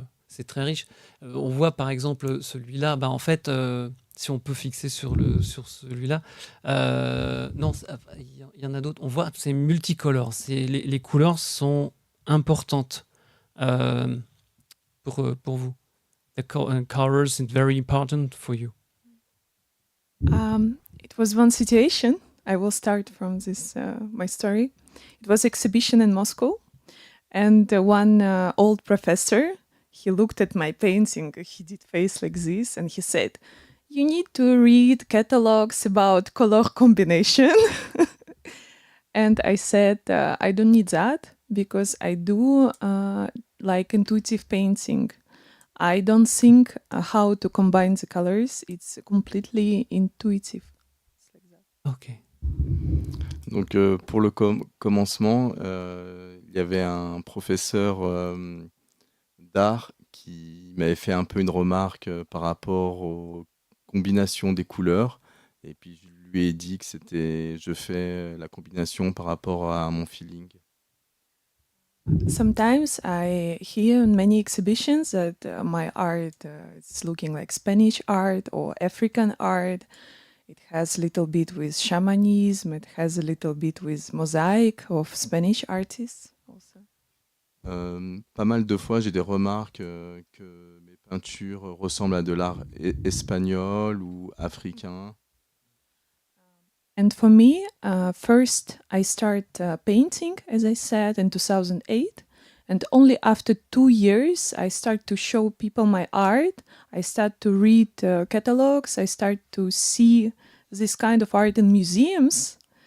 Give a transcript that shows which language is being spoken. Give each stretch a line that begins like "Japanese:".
French: C'est très riche. On voit par exemple celui-là, en fait, si on peut fixer sur celui-là, non, il y en a d'autres. On voit, c'est multicolore. Les couleurs sont importantes pour vous.
English: The colors are very important for you. It was one situation. I will start from this, my story. It was exhibition in Moscow. And one old professor, he looked at my painting, he did face like this, and he said, "You need to read catalogs about color combination." And I said, I don't need that because I do like intuitive painting. I don't think how to combine the colors. It's completely intuitive. It's like that. Ok.
French: Donc pour le commencement, il y avait un professeur d'art qui m'avait fait un peu une remarque par rapport aux combinations des couleurs. Et puis je lui ai dit que je fais la combination par rapport à mon feeling.
English: Sometimes I hear in many exhibitions that my art is looking like Spanish art or African art. It has a little bit with shamanism. It has a little bit with mosaic of Spanish artists also.
French: Pas mal de fois, j'ai des remarques que mes peintures ressemblent à de l'art espagnol ou africain.
English: And for me, first I start painting, as I said, in 2008. And only after 2 years, I start to show people my art. I start to read catalogs. I start to see this kind of art in museums.